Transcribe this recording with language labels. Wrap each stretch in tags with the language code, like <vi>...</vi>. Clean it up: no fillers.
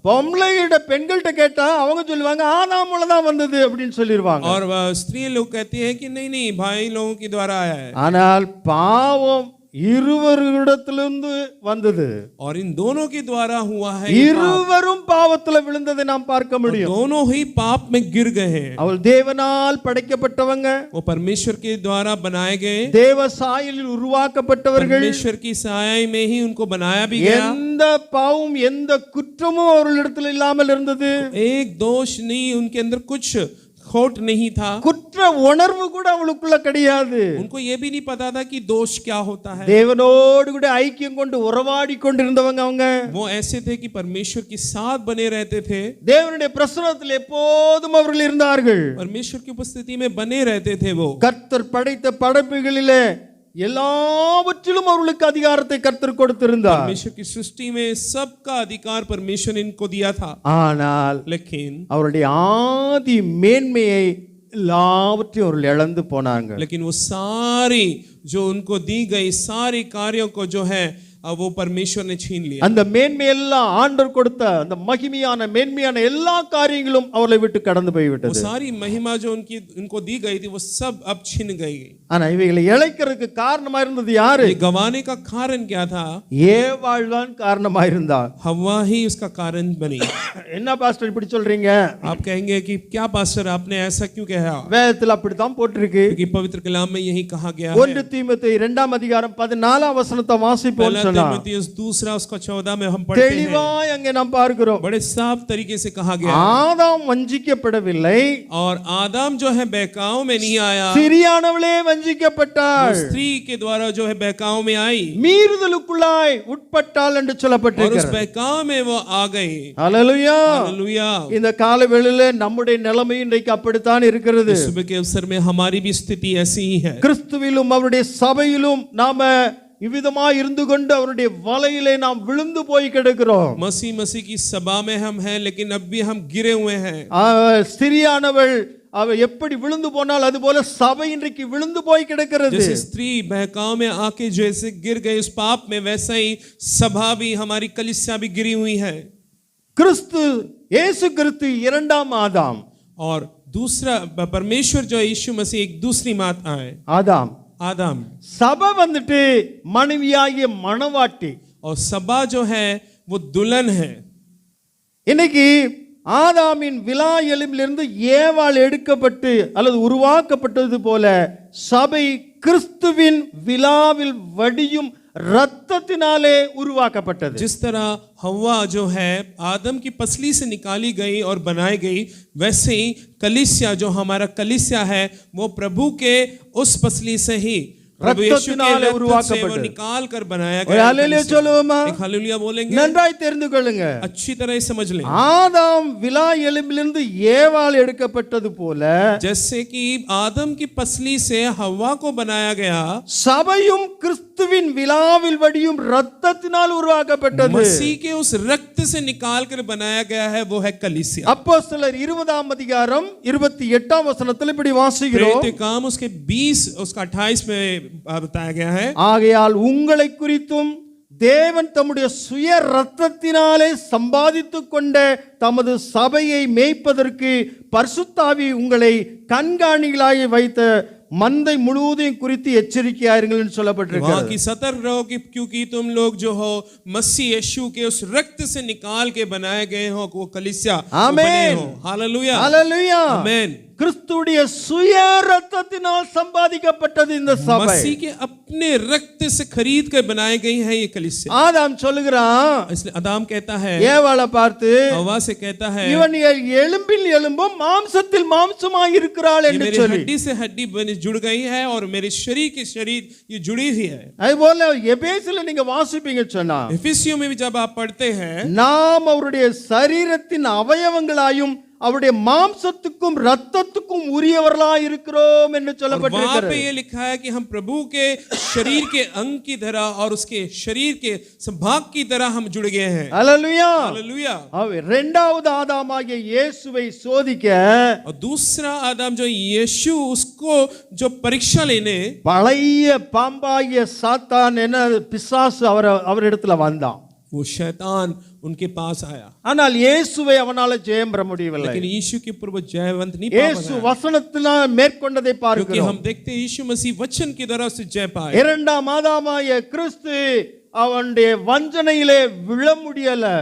<ta>பொம்பளைகிட்ட பெண்கள்கிட்ட கேட்டா அவங்க சொல்லுவாங்க ஆதாம் மூலம் தான் வந்தது அப்படின்னு சொல்லிடுவாங்க.</ta> <hi>और स्त्री लोग कहती है कि नहीं नहीं भाई लोगों के द्वारा आया है।</hi> <ta>ஆனால் பாவம் இருவரிடத்திலிருந்து வந்தது.</ta> <hi>और इन दोनों के द्वारा हुआ है।</hi> <ta>இருவரும் பாவத்துல விழுந்ததை நாம் பார்க்க முடியும்.</ta> <hi>दोनों ही पाप में गिर गए हैं।</hi> <ta>அவள் தேவனால் படைக்கப்பட்டவங்க,</ta> <hi>वो परमेश्वर के द्वारा बनाए गए,</hi> <ta>தேவ சாயலில் உருவாக்கப்பட்டவர்கள்.</ta> <hi>परमेश्वर की साया में ही उनको बनाया भी गया।</hi> <ta>எந்த பாவம் எந்த குற்றமும் அவர்களிடத்தில் இல்லாமல் இருந்தது.</ta> <hi>एक दोष नहीं, उनके अंदर कुछ खोट नहीं था।</hi> <ta>குற்ற உணர்வு கூட அவளுக்குள்ள கிடையாது.</ta> <hi>उनको ये भी नहीं पता था कि दोष क्या होता है।</hi> <ta>தேவனோடு கூட ஐக்கியம் கொண்டு உறவாடி கொண்டிருந்தவங்க அவங்க.</ta> <hi>वो ऐसे थे कि परमेश्वर के साथ बने रहते थे,</hi> <ta>தேவனுடைய பிரசன்னத்தில் எப்போதும் அவர்கள் இருந்தார்கள்.</ta> <hi>परमेश्वर की उपस्थिति में बने रहते थे। वो</hi> <ta>கர்த்தர் படைத்த படைப்புகளிலே எல்லாவற்றிலும் அவர்களுக்கு அதிகாரத்தை கர்த்தர் கொடுத்திருந்தார்.</ta> <hi>परमेश्वर की सृष्टि में सबका अधिकार परमेश्वर ने इनको दिया था।</hi> <ta>ஆனால்</ta> <hi>लेकिन</hi> <ta>அவருடைய ஆதி மேன்மையை எல்லாவற்றையும் அவர்கள் இழந்து போனாங்க.</ta> <hi>लेकिन वो सारी जो उनको दी गई सारी कार्यों को जो है वो परमेश्वर ने छीन लिया।</hi> <ta>அந்த மேன்மை எல்லாம் ஆண்டவர் கொடுத்த அந்த மகிமையான மேன்மையான எல்லா காரியங்களும் அவர்களை விட்டு கடந்து போய்</ta> <hi>वो</hi> <ta>விட்டது.</ta> <hi>सारी महिमा जो उनको दी गई थी वो सब अब छीन गई।</hi> <ta>ஆனா இவைகளை இழைக்கிறதுக்கு காரணமா இருந்தது யாரு?</ta> <hi>ये गंवाने का कारण क्या था?</hi> <ta>ஏவாள் தான் காரணமா இருந்தார்.</ta> <hi>हवा ही उसका कारण बनी।</hi> <ta>என்ன பாஸ்டர் இப்படி சொல்றீங்க?</ta> <hi>आप कहेंगे कि क्या पास्टर आपने ऐसा क्यों कहा?</hi> <ta>வேதத்தில் அப்படித்தான் போட்டிருக்கு.</ta> <hi>क्योंकि पवित्र कलाम में यही कहा गया है।</hi> <ta>1 தீமோத்தேயு 2 அதிகாரம் 14 வசனத்தை வாசிப்போம் சொன்னா சொன்னான்</ta> <hi>तीमुथियुस दूसरा उसका 14 में हम पढ़ते हैं,</hi> <ta>தெளிவாய் அங்கே நாம் பார்க்கிறோம்</ta> <hi>बड़े साफ तरीके से कहा गया है।</hi> <ta>ஆதாம் வஞ்சிக்கப்படவில்லை,</ta> <hi>और आदम जो है बहकाओं में नहीं आया,</hi> <ta>சிறியானவளே</ta> <hi>वो</hi> <ta>வஞ்சிக்கப்பட்டாள்,</ta> <hi>स्त्री के द्वारा जो है बहकाओं में आई</hi> <ta>மீறுதலுக்குள்ளாய் உட்பட்டாள் என்று</ta> <hi>और उस</hi> <ta>சொல்லப்பட்டிருக்கிறது.</ta> <hi>बहकाओं में वो आ गई।</hi> <ta>ஹல்லேலூயா.</ta> <hi>हालेलुया।</hi> <ta>இந்த காலவேளையில நம்முடைய நிலைமை இன்றைக்கு அப்படித்தான் இருக்கிறது.</ta> <hi>सुबह के अवसर में हमारी भी स्थिति ऐसी ही है।</hi> <ta>கிறிஸ்துவிலும் அவருடைய சபையிலும் நாம இவ்விதமாய் இருந்து கொண்டு அவருடைய வலையிலே நாம் விழுந்து போய் கிடக்கிறோம்.</ta> <hi>मसीह की सभा में हम हैं, लेकिन अब भी हम गिरे हुए हैं।</hi> <ta>ஸ்திரியானவள் அவ எப்படி விழுந்து போனால் அது போல சபை இன்றைக்கு விழுந்து போய் கிடக்கிறது.</ta> <hi>जैसे स्त्री बहकाव में आके जैसे गिर गई उस पाप में, वैसा ही सभा भी, हमारी कलीसिया भी गिरी हुई है।</hi> <ta>கிறிஸ்து இயேசு கிறிஸ்து இரண்டாம் ஆதாம்,</ta> <hi>और दूसरा परमेश्वर जो यीशु मसीह एक दूसरी माता है, आदम।</hi> <ta>சபை வந்துட்டு மனைவியாகிய மணவாட்டி,</ta> <hi>और सभा जो है वो दुल्हन है।</hi> <ta>இன்னைக்கு ஆதாமின் விலா எலும்பிலிருந்து ஏவாள் எடுக்கப்பட்டு அல்லது உருவாக்கப்பட்டது போல சபை கிறிஸ்துவின் விலாவில் வடியும் ரத்தத்தினாலே உருவாக்கப்பட்டது.</ta> <hi>जिस तरह हव्वा जो है आदम की पसली से निकाली गई और बनाई गई, वैसे ही कलीसिया जो हमारा कलीसिया है वो प्रभु के उस पसली से ही प्रभु यीशु के रक्त से वो निकाल कर बनाया गया।</hi> <ta>हालेलुया சொல்லுவோமா?</ta> <hi>एक हालेलुया बोलेंगे।</hi> <ta>நன்றாய் தெரிந்து கொள்ளுங்க,</ta> <hi>अच्छी तरह समझ लें।</hi> <ta>ஆதாம் விலா எலும்பிலிருந்து ஏவாள் எடுக்கப்பட்டது போல</ta> <hi>जैसे कि आदम की पसली से हव्वा को बनाया गया,</hi> <ta>சபையும் கிறிஸ்துவின் விலாவில் வடியும் ரத்தத்தினால் உருவாக்கப்பட்டது.</ta> <hi>मसीह के उस रक्त से निकाल कर बनाया गया है, वो है कलीसिया।</hi> <ta>அப்போஸ்தலர் 20ஆம் அதிகாரம் 28ஆம் வசனத்தில் இப்படி வாசிக்கிறோம்.</ta> <hi>प्रेरित काम उसके 20 उसका 28 में बताया गया है।</hi> <ta>ஆகையால் உங்களை குறித்தும் தேவன் தம்முடைய சுய ரத்தத்தினாலே சம்பாதித்துக் கொண்ட தமது சபையை மேய்ப்பதற்கு பரிசுத்த ஆவி உங்களை கண்காணிகளாய் வைத்த மந்தை முழுவதையும் குறித்து எச்சரிக்கையாயிருங்கள் என்று சொல்லப்பட்டிருக்கிறது.</ta> <hi>कि सतर्क रहो कि क्योंकि तुम लोग जो हो मसीह यीशु के उस रक्त से निकाल के बनाए गए हो, वो कलीसिया आमीन। हालेलुया हालेलुया आमीन।</hi> <ta>கிறிஸ்துவுடைய சுய ரத்தத்தினால் சம்பாதிக்கப்பட்டது இந்த சபை.</ta> <hi>मसीह के अपने रक्त से खरीद कर बनाई गई है ये कलीसिया।</hi> <ta>ஆதாம் சொல்லுகிறான்,</ta> <hi>इसलिए आदम कहता है,</hi> <ta>ஏவாளை பார்த்து</ta> <hi>हव्वा से कहता है,</hi> <ta>இவன் எலும்பில் எலும்பும் மாம்சத்தில் மாம்சமாய் இருக்கிறாள் என்று</ta> <hi>मेरी</hi> <ta>சொல்லி,</ta> <hi>हड्डी से हड्डी जुड़ गई है और मेरे शरीर के शरीर ये जुड़ी हुई है।</hi> <ta>அதுபோல எபேசில நீங்க வாசிப்பீங்க சொன்னா,</ta> <hi>एफिसियों में भी जब आप पढ़ते हैं,</hi> <ta>நாம் அவருடைய சரீரத்தின் அவயவங்களாயும் அவருடைய மாம்சத்துக்கும் ரத்தத்துக்கும் உரியவர்களாய் இருக்கிறோம் என்று</ta> <hi>वहां</hi> <ta>சொல்லப்பட்டிருக்கிறது.</ta> <hi>पे ये लिखा है कि हम प्रभु के शरीर के अंग की तरह और उसके शरीर के संभाग की तरह हम जुड़ गए हैं।</hi> <ta>ஹல்லேலூயா.</ta> <hi>हालेलुया।</hi> <ta>இரண்டாவது ஆதாமாகிய இயேசுவை சோதிக்க</ta> <hi>और दूसरा आदम जो यीशु, उसको जो परीक्षा लेने,</hi> <ta>பழைய பாம்பாகிய சாத்தான் என பிசாசு அவரிடத்துல வந்தான்.</ta> <hi>वो शैतान उनके पास आया,</hi> <ta>ஆனால் இயேசுவை அவனால ஜெயம் பெற முடியவில்லை.</ta> <hi>लेकिन यीशु के ऊपर वो जयवंत नहीं</hi> <ta>இயேசு</ta> <hi>पाया,</hi> <ta>வசனத்தினால் மேற்கொண்டதை</ta> <hi>क्योंकि</hi> <ta>பார்க்கிறோம்.</ta> <hi>हम देखते हैं यीशु मसीह वचन की तरह से जय पाए।</hi> <ta>இரண்டாம் ஆதாமாகிய கிறிஸ்து அவனுடைய வஞ்சனையிலே விழ முடியல.</ta>